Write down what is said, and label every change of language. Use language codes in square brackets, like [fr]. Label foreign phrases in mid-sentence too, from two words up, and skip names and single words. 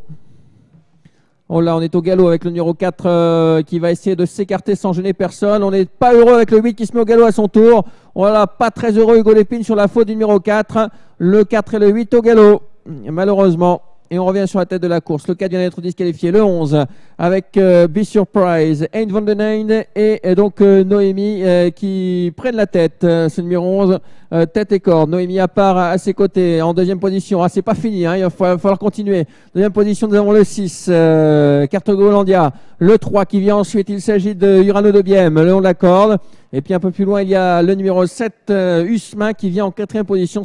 [fr] Oh là, on est au galop avec le numéro 4 qui va essayer de s'écarter sans gêner personne. On n'est pas heureux avec le 8 qui se met au galop à son tour. Voilà, pas très heureux Hugo Lépine sur la faute du numéro 4. Le 4 et le 8 au galop, malheureusement. Et on revient sur la tête de la course. Le 4 vient d'être disqualifié. Le 11 avec Be Surprise, Hein van den Einde et donc Noémie qui prennent la tête. Ce numéro 11, tête et corde. Noémie à part à ses côtés en deuxième position. Ah, c'est pas fini, hein, il va falloir continuer. Deuxième position, nous avons le 6, Cartago Hollandia. Le 3 qui vient ensuite. Il s'agit de Urano de Biem, le long de la corde. Et puis un peu plus loin, il y a le numéro 7, Usma, qui vient en quatrième position.